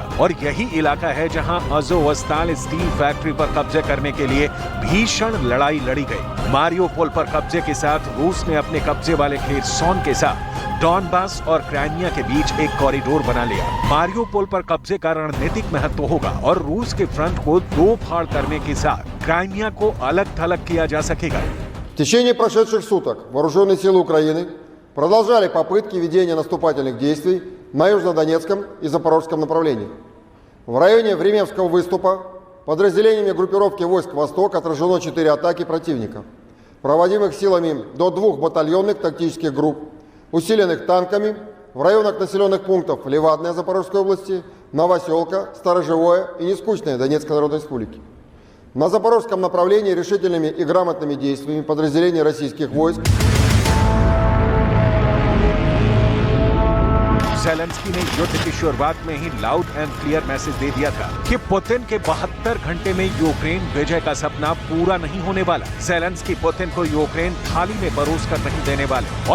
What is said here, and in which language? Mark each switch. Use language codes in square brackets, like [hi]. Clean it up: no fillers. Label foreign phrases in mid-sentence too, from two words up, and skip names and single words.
[hi] और यही इलाका है जहां अज़ोवस्ताल [en] steel factory [hi] पर कब्जे करने के लिए भीषण लड़ाई लड़ी गई। मारियोपोल पर कब्जे के साथ रूस ने अपने कब्जे वाले खेरसौन के साथ डॉनबास और क्राइमिया के बीच एक कॉरिडोर बना लिया। मारियोपोल पर कब्जे का रणनीतिक महत्व होगा और रूस के फ्रंट को 2 फाड़ करने के साथ क्राइमिया को अलग थलग किया जा सकेगा। [ru] В течение прошедших суток вооруженные силы Украины продолжали попытки ведения наступательных действий на Южнодонецком и Запорожском направлениях. В районе Временского выступа подразделениями группировки войск «Восток» отражено 4 атаки противника, проводимых силами до 2 батальонных тактических групп, усиленных танками в районах населенных пунктов Левадная Запорожской области, Новоселка, Сторожевое и Нескучное Донецкой Народной Республики. На запорожском направлении решительными и грамотными действиями подразделений российских войск [hi] जेलेंस्की ने युद्ध की शुरुआत में ही [en] loud and clear message [hi] दे दिया था कि पुतिन के 72 घंटे में यूक्रेन विजय का सपना पूरा नहीं होने वाला। जेलेंस्की पुतिन को यूक्रेन थाली में परोस कर नहीं देने वाले।